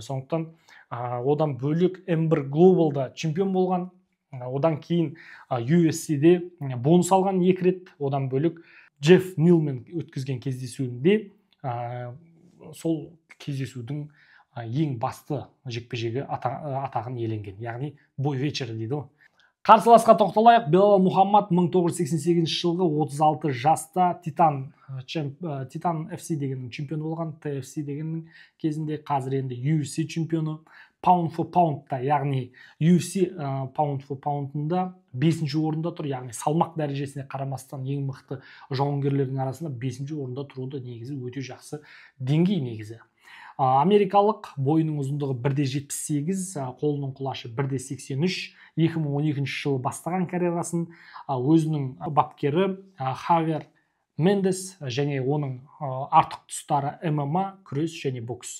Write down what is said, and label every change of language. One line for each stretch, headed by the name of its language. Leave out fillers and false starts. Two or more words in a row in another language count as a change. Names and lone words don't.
Kazakh: Сондықтан одан бөлек M1 Global'да чемпион болған, одан кейін UFC-де бонус алған 2 рет, одан бөлек Джефф Нилмен өткізген кездесуінде сол кездесудің ең басты жекпе-жегі атағын иеленген, яғни
Russian: бой вечері
Kazakh: дейді. Қарсыласқа тоқталайық. Белал Мұхаммад 1988 жылғы 36 жаста Титан FC дегеннің чемпионы болған, TFC дегеннің кезінде, қазір енді UFC чемпионы.
English: Pound for Pound'да,
Kazakh: яғни UFC
English: Pound for Pound'ында
Kazakh: 5-ші орында тұр, яғни салмақ дәрежесіне қарамастан ең мықты жауынгерлердің арасында 5-ші орында тұруды негізі өте жақсы деңгей негізі. Америкалық, бойының ұзындығы 1,78, қолының құлашы 1,83, 2012 жылы бастаған карьерасын, өзінің бапкері Хавьер Мендес және оның артық тұстары ММА, күрес және бокс.